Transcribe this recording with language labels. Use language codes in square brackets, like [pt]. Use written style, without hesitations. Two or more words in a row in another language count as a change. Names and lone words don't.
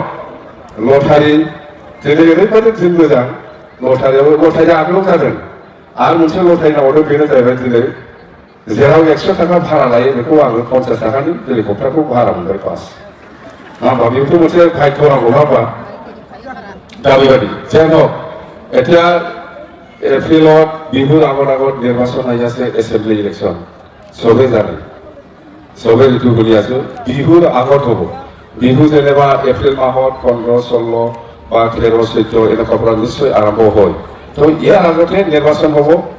[brx] लटारि दिनै ओरैबायदि दिन मोजां लटारिया आगोलाव जादों आरो मोनसे लटारि नामावथ' बेनो जाहैबाय दिनै जेराव 100 टाका भारा लायो बेखौ आङो 50 टाकानि हेलिकप्टारखौ भारा मोनबाय बास नङा होमबा बेबोथ' मोनसे भाग्य नांगौ नङा होमबा दा बेबायदि जेन हक [as] এতিয়া এপ্ৰিলত বিহুৰ আগত নিৰ্বাচন আহি আছে [en] assembly election [as] চবেই জানে চবেই এইটো শুনি আছো বিহুৰ আগত হ'ব বিহু যেনিবা এপ্ৰিল মাহত 15-16 বা 13-14 এনেকুৱাৰ পৰা নিশ্চয় আৰম্ভ হয় তো ইয়াৰ আগতে নিৰ্বাচন হ'ব